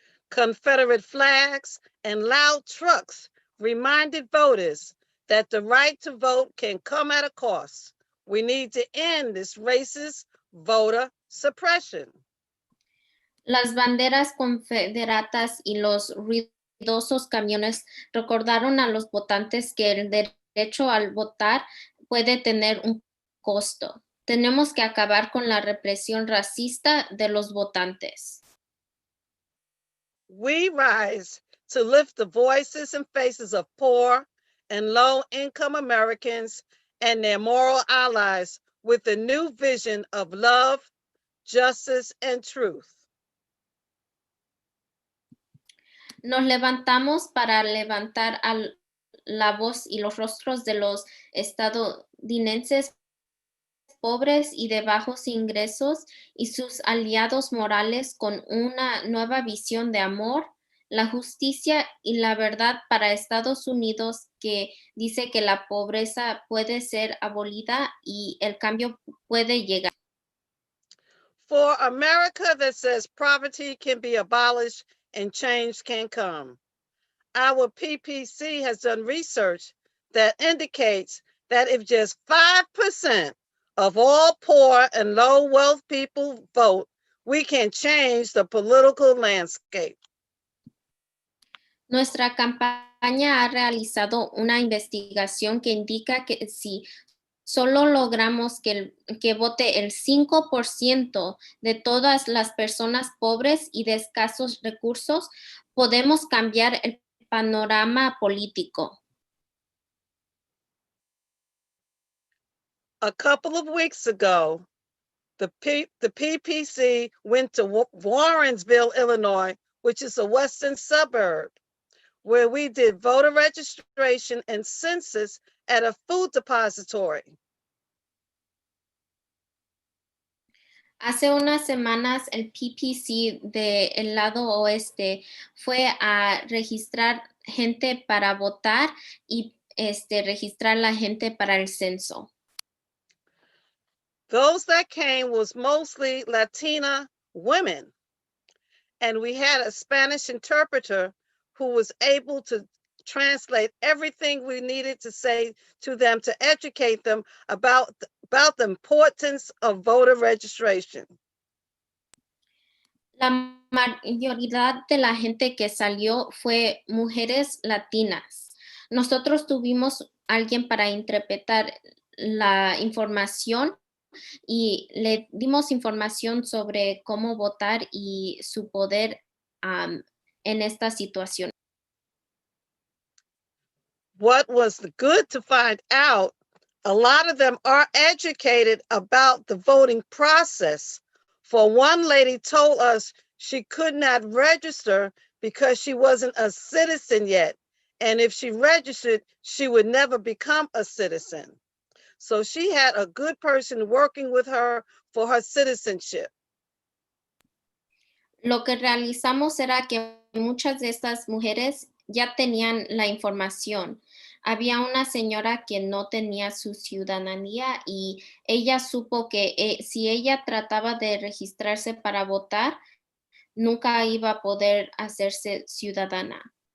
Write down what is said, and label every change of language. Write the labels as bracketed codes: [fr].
[en] Confederate flags and loud trucks reminded voters that the right to vote can come at a cost. We need to end this racist voter suppression. [es] Las banderas confederatas y los ruidosos camiones recordaron a los votantes que el derecho al votar puede tener un costo. Tenemos que acabar con la represión racista de los votantes. [en] We rise to lift the voices and faces of poor and low-income Americans and their moral allies with a new vision of love, justice, and truth. [es] Nos levantamos para levantar la voz y los rostros de los estadounidenses pobres y de bajos ingresos y sus aliados morales con una nueva visión de amor, la justicia y la verdad para Estados Unidos que dice que la pobreza puede ser abolida y el cambio puede llegar. [en] For America that says poverty can be abolished and change can come. Our PPC has done research that indicates that if just 5% of all poor and low wealth people vote, we can change the political landscape. [es] Nuestra campaña ha realizado una investigación que indica que si solo logramos que vote el 5% de todas las personas pobres y de escasos recursos, podemos cambiar el panorama político. [en] A couple of weeks ago, the PPC went to Warrensville, Illinois, which is a western suburb, where we did voter registration and census at a food depository. [es] Hace unas semanas el PPC del lado oeste fue a registrar gente para votar y registrar la gente para el censo. [en] Those that came was mostly Latina women. And we had a Spanish interpreter who was able to translate everything we needed to say to them to educate them about the importance of voter registration. [es] La mayoría de la gente que salió fue mujeres latinas. Nosotros tuvimos alguien para interpretar la información y le dimos información sobre cómo votar y su poder en esta situación. [en] What was good to find out, a lot of them are educated about the voting process. For one lady told us she could not register because she wasn't a citizen yet. And if she registered, she would never become a citizen. So she had a good person working with her for her citizenship. [es] Lo que realizamos era que muchas de estas mujeres ya tenían la información. Había una señora que no tenía su ciudadanía y ella supo que si ella trataba de registrarse para votar, nunca iba a poder hacerse ciudadana.